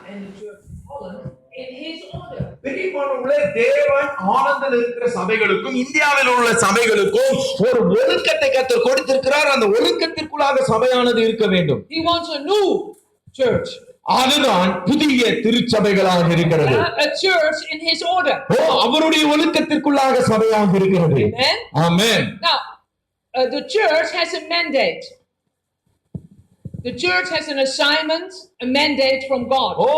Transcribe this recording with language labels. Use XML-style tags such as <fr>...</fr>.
<en>and the church in Holland in his order.</en> <ta>பிரியமானவர்களே, தேவன் ஆனந்தில் இருக்கிற சபைகளுக்கும் இந்தியாவில் உள்ள சபைகளுக்கும் ஒரு ஒழுக்கத்தை கர்த்தர் கொடுத்திருக்கிறார். அந்த ஒழுக்கத்திற்குள்ளாக சபையானது இருக்க வேண்டும்.</ta> <en>He wants a new church.</en> <ta>அதுதான் புதிய திருச்சபைகளாக இருக்கிறது.</ta> <en>A church in his order.</en> <ta>அவருடைய ஒழுக்கத்திற்குள்ளாக சபையாக இருக்கிறது.</ta> <en>Amen. Amen. Now, the church has a mandate. The church has an assignment, a mandate from God.</en>